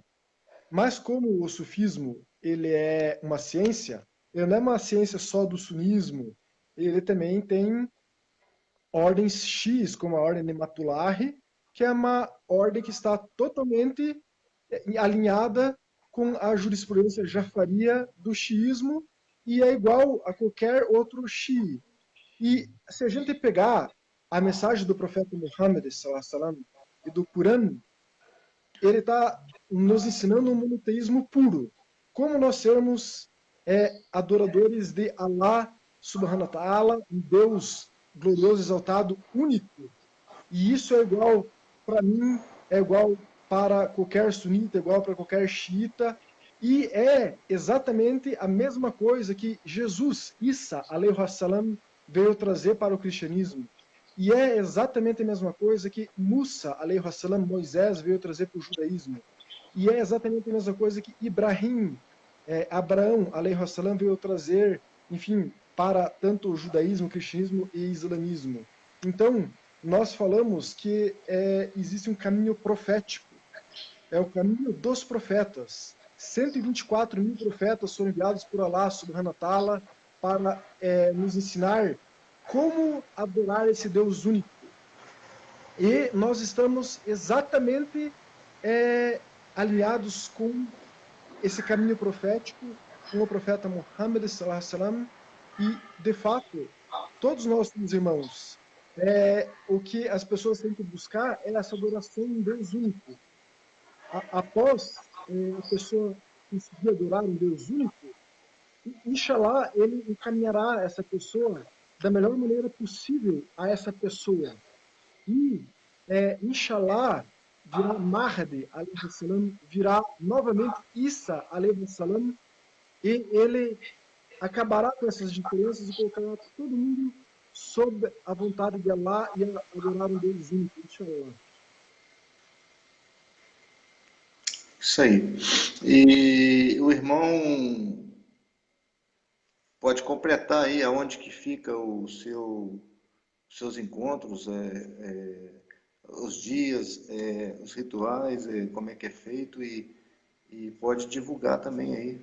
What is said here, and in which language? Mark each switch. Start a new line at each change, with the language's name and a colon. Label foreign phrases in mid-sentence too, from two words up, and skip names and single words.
Portuguese: Mas como o sufismo ele é uma ciência, ele não é uma ciência só do sunismo, ele também tem ordens X, como a ordem de Matulahi, que é uma ordem que está totalmente alinhada com a jurisprudência jafaria do xiismo e é igual a qualquer outro xií. E se a gente pegar a mensagem do profeta Muhammad sallam, e do Corão, ele está nos ensinando um monoteísmo puro. Como nós sermos adoradores de Allah
Arabic: سبحانه وتعالى,
Portuguese: um Deus glorioso, exaltado, único. E isso é igual para mim, é igual para qualquer sunita, é igual para qualquer xiita, e é exatamente a mesma coisa que Jesus,
Arabic: Isa, عليه السلام,
Portuguese: veio trazer para o cristianismo. E é exatamente a mesma coisa que Musa,
Arabic: عليه السلام,
Portuguese: Moisés, veio trazer para o judaísmo. E é exatamente a mesma coisa que Ibrahim, Abraão,
Arabic: عليه السلام,
Portuguese: veio trazer, enfim, para tanto o judaísmo, o cristianismo e o islamismo. Então, nós falamos que existe um caminho profético, é o caminho dos profetas. 124 mil profetas foram enviados por Allah
Arabic: سبحانه وتعالى
Portuguese: para nos ensinar como adorar esse Deus único. E nós estamos exatamente alinhados com esse caminho profético, com o profeta Muhammad
Arabic: صلى الله عليه وسلم,
Portuguese: e de fato, todos nós somos irmãos. O que as pessoas têm que buscar é essa adoração em Deus único. Após a pessoa conseguir adorar um Deus único, Inshallah, ele encaminhará essa pessoa da melhor maneira possível a essa pessoa. E, Inshallah, virá Mahdi,
Arabic: عليه السلام,
Portuguese: virá novamente Isa,
Arabic: عليه السلام,
Portuguese: e ele acabará com essas diferenças e colocará todo mundo sob a vontade de Allah e a adorar um Deus único, inshallah. Isso aí. E o irmão pode completar aí aonde que fica os seus encontros, os dias, os rituais, como é que é feito e pode divulgar também aí.